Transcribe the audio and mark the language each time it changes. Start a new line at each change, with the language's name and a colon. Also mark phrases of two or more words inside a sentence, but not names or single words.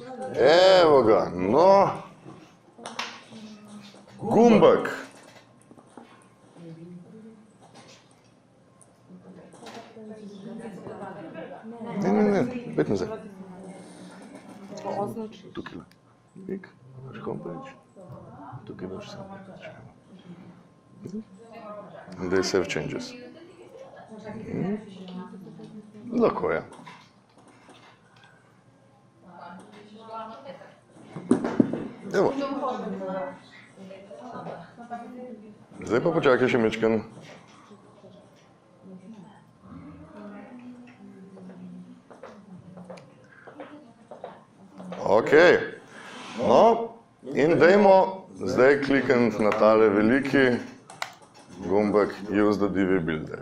Slovenian: Evo ga, no. Gumbek. Ne, pet nazaj. Tukaj. Pik, imaš homepage. Tukaj imaš homepage.
English: And they save changes.
Slovenian: Lahko je. Evo. Zdaj pa počakaj še mečken. Ok, no in dajmo zdaj klikniti na tale veliki gumbek
English: Use the Divi Builder.